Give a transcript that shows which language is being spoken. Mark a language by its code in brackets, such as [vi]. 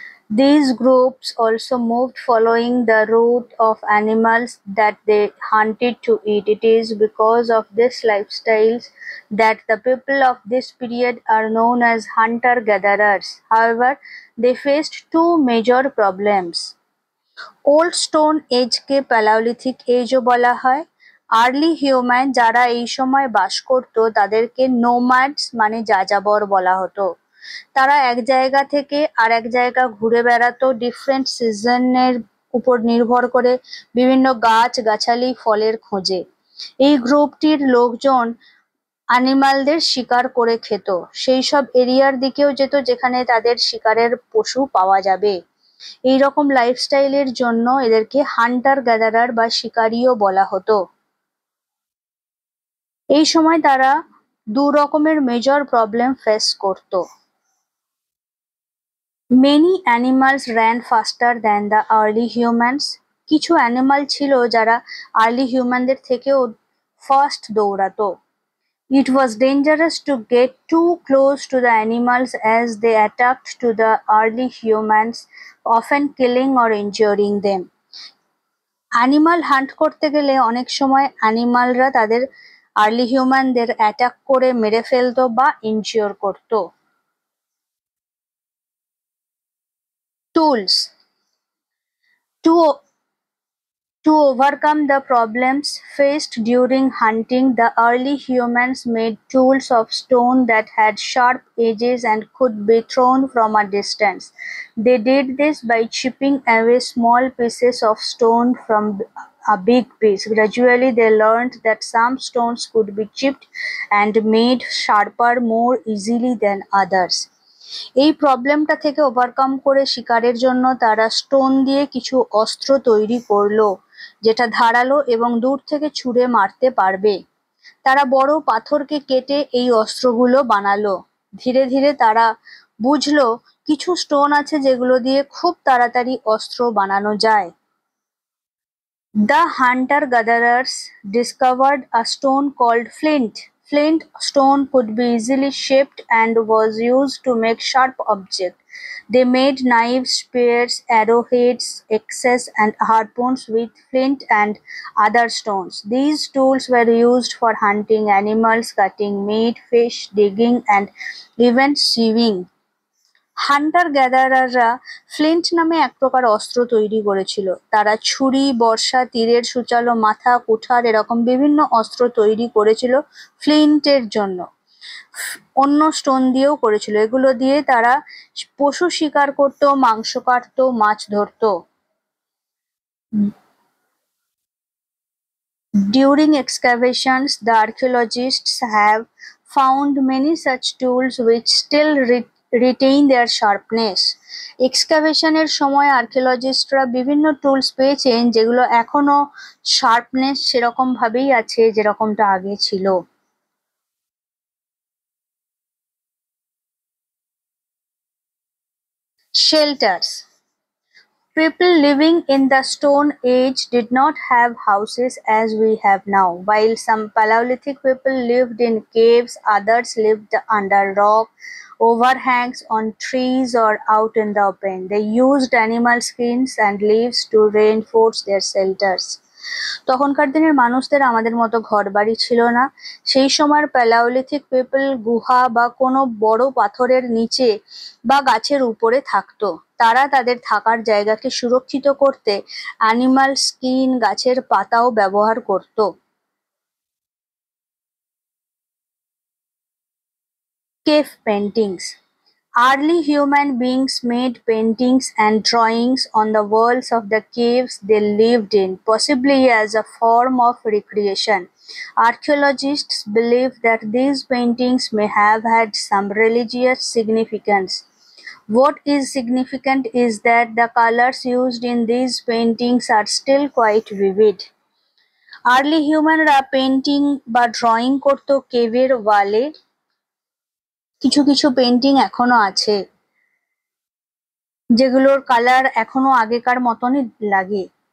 [en] These groups also moved following the route of animals that they hunted to eat. It is because of this lifestyles that the people of this period are known as hunter-gatherers. However, they faced two major problems. [bn] Old stone এজকে প্যালাওলিথিক এজও বলা হয়। Early human যারা এই সময় বাস করত তাদেরকে নোম্যাডস মানে যাযাবর বলা হতো। তারা এক জায়গা থেকে আর এক জায়গা ঘুরে বেড়াতো ডিফারেন্ট সিজনের উপর নির্ভর করে বিভিন্ন গাছ-গাছালি ফলের খোঁজে। এই গ্রুপটির লোকজন অ্যানিমালদের শিকার করে খেত। সেই সব এরিয়ার দিকেও যেত যেখানে তাদের শিকারের পশু পাওয়া যাবে। এই রকম লাইফস্টাইলের জন্য এদেরকে হান্টার গ্যাদারার বা শিকারীও বলা হতো। এই সময় তারা দু রকমের মেজর প্রবলেম ফেস করত। [en] Many animals ran faster than the early humans. [bn] কিছু অ্যানিমাল ছিল যারা আর্লি হিউম্যানদের থেকেও fast দৌড়াতো। [en] It was dangerous to get too close to the animals as they attacked to the early humans, often killing or injuring them. [bn] Animal hunt করতে গেলে অনেক সময় অ্যানিমালরা তাদের early হিউম্যানদের attack করে মেরে ফেলতো বা ইনজিওর করতো। [en] Tools. To overcome the problems faced during hunting, the early humans made tools of stone that had sharp edges and could be thrown from a distance. They did this by chipping away small pieces of stone from a big piece. Gradually, they learned that some stones could be chipped and made sharper more easily than others. [bn] এই প্রবলেমটা থেকে overcome করে শিকারের জন্য তারা stone দিয়ে কিছু অস্ত্র তৈরি করলো যেটা ধারালো এবং দূর থেকে ছুঁড়ে মারতে পারবে। তারা বড় পাথরকে কেটে এই অস্ত্রগুলো বানালো। ধীরে ধীরে তারা বুঝলো কিছু স্টোন আছে যেগুলো দিয়ে খুব তাড়াতাড়ি অস্ত্র বানানো যায়। [en] The hunter-gatherers discovered a stone called flint. Flint stone could be easily shaped and was used to make sharp objects. They made knives, spears, arrowheads, axes, and harpoons with flint and other stones. These tools were used for hunting animals, cutting meat, fish, digging, and even sieving. [bn] Hunter গ্যাদারাররা Flint নামে এক প্রকার অস্ত্র তৈরি করেছিল। তারা ছুরি, বর্শা, তীরের সূচালো মাথা, কুঠার এরকম বিভিন্ন অস্ত্র তৈরি করেছিল ফ্লিন্টের জন্য। অন্য স্টোন দিয়েও করেছিল। এগুলো দিয়ে তারা পশু শিকার করত, মাংস কাটতো, মাছ ধরতো। [en] During excavations, the archaeologists have found many such tools which still retain their sharpness. [bn] এক্সকাভেশনের সময় আর্কিওলজিস্টরা বিভিন্ন টুলস পেয়েছেন যেগুলো এখনো শার্পনেস সেরকম ভাবেই আছে যেরকমটা আগে ছিল। [en] Shelters. People living in the Stone Age did not have houses as we have now. While some Paleolithic people lived in caves, others lived under rock, overhangs, on trees, or out in the open. They used animal skins and leaves to reinforce their shelters. [bn] তখনকার দিনের মানুষদের আমাদের মতো ঘরবাড়ি ছিল না। সেই সময়ের প্যালিওলিথিক পিপল গুহা বা কোনো বড় পাথরের নিচে বা গাছের উপরে থাকতো। তারা তাদের থাকার জায়গাকে সুরক্ষিত করতে অ্যানিমাল স্কিন, গাছের পাতাও ব্যবহার করত। [en] Cave paintings. Early human beings made paintings and drawings on the walls of the caves they lived in, possibly as a form of recreation. Archaeologists believe that these paintings may have had some religious significance. What is significant is that the colors used in these paintings are still quite vivid. [bn] Early humanরা painting বা drawing করত কেভের ওয়ালে। কিছু কিছু painting এখনো আছে যেগুলোর colour এখনো আগেকার মতনই লাগে।